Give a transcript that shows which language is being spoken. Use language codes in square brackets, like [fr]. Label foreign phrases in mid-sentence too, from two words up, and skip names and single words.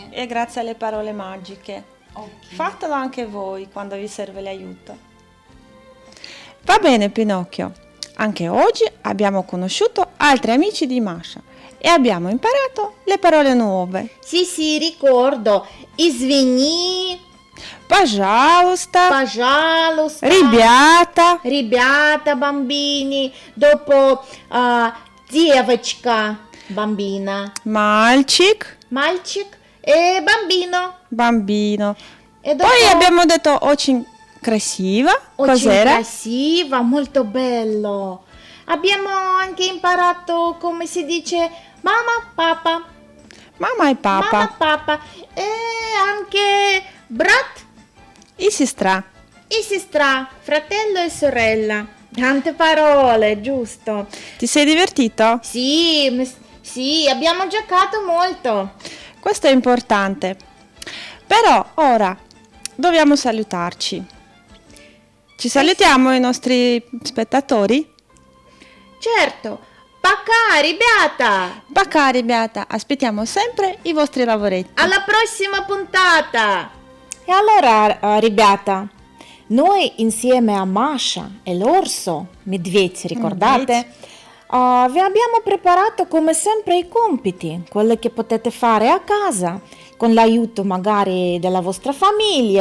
[it] E grazie alle parole magiche. Ok. Fatelo anche voi quando vi serve l'aiuto. Va bene, Pinocchio. Anche oggi abbiamo conosciuto altri amici di Masha e abbiamo imparato le parole nuove. Sì, ricordo. [ru] Извини, Пожалуйста, пожалуйста, ребята, ребята, [it] bambini. Dopo девочка, bambina, мальчик, мальчик e bambino. bambino. E dopo Poi abbiamo detto [ru] очень красиво. [it] очень Cos'era? crasiva, molto bello. Abbiamo anche imparato come si dice mamma, papà, Mamma e papa. mamma, papà e anche brat [ru] И сестра. [it] e sestra, fratello e sorella. Tante parole, giusto? Ti sei divertito? Sì, sì, abbiamo giocato molto. Questo è importante. Però ora dobbiamo salutarci. Ci salutiamo i nostri spettatori? Certo. [ru] Пока, ribята! [it] Пока, ribята, aspettiamo sempre i vostri lavoretti. Alla prossima puntata! E allora, ribята, noi insieme a Masha e l'orso, Medved, ricordate? Vi abbiamo preparato come sempre i compiti, quelli che potete fare a casa, con l'aiuto magari della vostra famiglia.